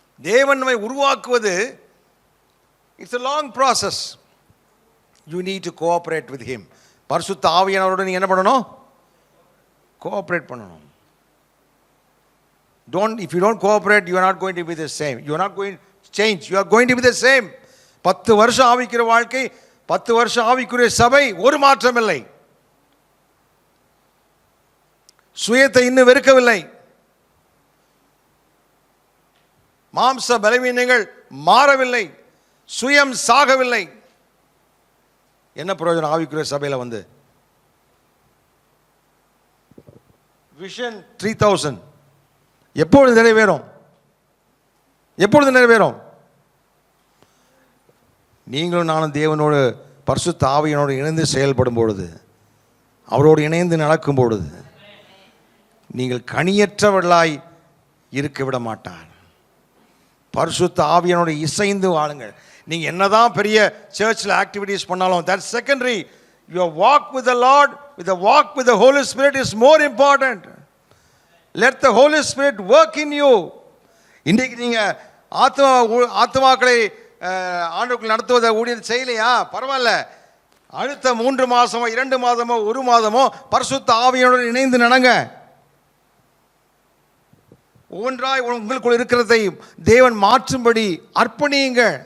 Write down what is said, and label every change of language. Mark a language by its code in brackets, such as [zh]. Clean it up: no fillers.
[ta] தேவன் நம்மை உருவாக்குவது [en] It's a long process. You need to cooperate with him. [ta] பரிசுத்த ஆவியானவரோடு நீங்கள் என்ன பண்ணணும்? கோஆப்ரேட் பண்ணணும். [en] If you don't cooperate, you are not going to be the same. You are not going to change. You are going to be the same. [ta] 10 வருஷம் ஆவிக்குரிய வாழ்க்கை, 10 வருஷம் ஆவிக்குரிய சபை, ஒரு மாற்றம் இல்லை. சுயத்தை இன்னும் வெறுக்கவில்லை. மாம்ச பலவீனங்கள் மாறவில்லை, சுயம் சாகவில்லை. என்ன பிரயோஜனம் ஆவிக்குரிய சபையில் வந்து? விஷன் 3000 எப்பொழுது நிறைவேறும்? எப்பொழுது நிறைவேறும்? நீங்களும் நானும் தேவனோடு பரிசுத்த ஆவியினோடு இணைந்து செயல்படும் பொழுது, அவரோடு இணைந்து நடக்கும் பொழுது, நீங்கள் கனியற்றவர்களாய் இருக்க விட மாட்டார். பரிசுத்த ஆவியினோடு இசைந்து வாழுங்கள். நீங்கள் என்னதான் பெரிய சர்ச்சில் ஆக்டிவிட்டீஸ் பண்ணாலும், [en] that's secondary. Your walk with the Lord, with the walk with the Holy Spirit is more important. Let the Holy Spirit work in you. [ta] இன்றைக்கு நீங்கள் ஆத்மாக்களை ஆண்டுக்குள் நடத்துவதை ஊழியர் செய்யலையா? பரவாயில்ல. அடுத்த 3 மாதமோ 2 மாதமோ 1 மாதமோ பரிசுத்த ஆவியோடு இணைந்து நடங்க. ஒவ்வொன்றாய் உங்களுக்குள் இருக்கிறதை தேவன் மாற்றும்படி அர்ப்பணியுங்க.